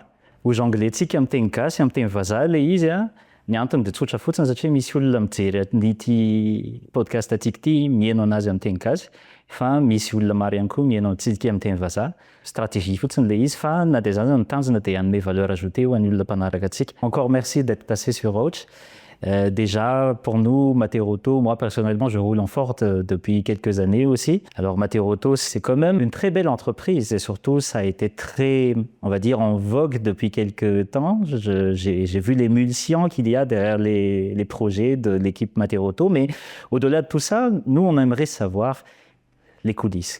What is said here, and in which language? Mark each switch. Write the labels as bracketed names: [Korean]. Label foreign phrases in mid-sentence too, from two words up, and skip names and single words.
[Malagasy] Hoy anglentsika amin'ny teny gasy, amin'ny teny vazaha ilay izy ny antony dia tsotra fotsiny satria misy olona mijery ity podcast ity mihaino anazy amin'ny teny gasy fa misy olona maro ihany koa mihaino antsika amin'ny teny vazaha. Stratégie fotsiny ilay izy fa na dia zany ny tanjona dia hanome [French] valeur ajoutée [Malagasy] ho an'ny olona mpanaraka antsika. [French] Encore merci d'être passé sur Ouch. Déjà, pour nous, Matterotto, moi personnellement, je roule en Ford depuis quelques années aussi. Alors Matterotto, c'est quand même une très belle entreprise et surtout, ça a été très, on va dire, en vogue depuis quelques temps. J'ai vu l'émulsion qu'il y a derrière les projets de l'équipe Matterotto, mais au-delà de tout ça, nous, on aimerait savoir les coulisses.